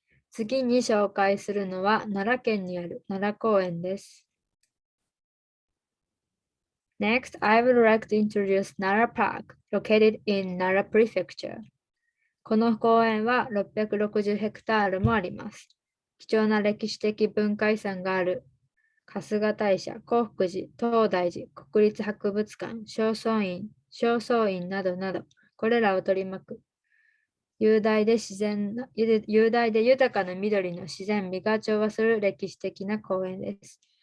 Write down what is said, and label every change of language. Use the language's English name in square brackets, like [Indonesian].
[Japanese] 次に紹介するのは奈良県にある奈良公園です。 [English] Next, I would like to introduce Nara Park, located in Nara Prefecture. [Japanese] この公園は660ヘクタールもあります。貴重な歴史的文化遺産がある春日大社、興福寺、東大寺、国立博物館、正倉院などなど、これらを取り巻く雄大で豊かな緑の自然美が調和する歴史的な公園です。